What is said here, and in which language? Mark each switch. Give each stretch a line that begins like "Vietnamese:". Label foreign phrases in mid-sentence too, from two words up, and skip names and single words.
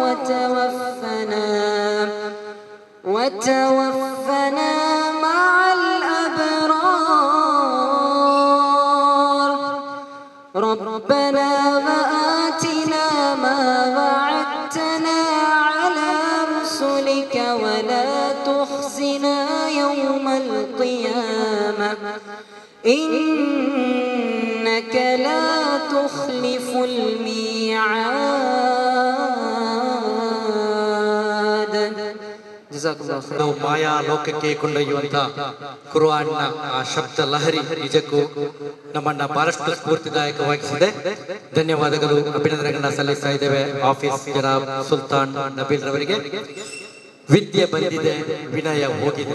Arabic: وتوفنا مع الأبرار ربنا وآتنا ما وعدتنا على رسلك ولا تخزنا يوم القيامة إنك لا تخلف الميعاد جزاك الله خير.
Kannada: ನಾವು ಮಾಯಾ ಲೋಕಕ್ಕೆ ಕೊಂಡೊಯ್ಯುವಂತ ಕುರ್ಆನ್ನ ಆ ಶಬ್ದ ಲಹರಿ ನಿಜಕ್ಕೂ ನಮ್ಮನ್ನ ಬಹಳಷ್ಟು ಸ್ಫೂರ್ತಿದಾಯಕವಾಗಿಸಿದೆ. ಧನ್ಯವಾದಗಳು, ಅಭಿನಂದನೆಗಳನ್ನ ಸಲ್ಲಿಸ್ತಾ ಇದ್ದೇವೆ ಆಫೀಸ್ ಜನಾಬ್ ಸುಲ್ತಾನ್ ನಬೀಲ್ ರವರಿಗೆ. ವಿದ್ಯೆ ಬಂದಿದೆ, ವಿನಯ ಹೋಗಿದೆ.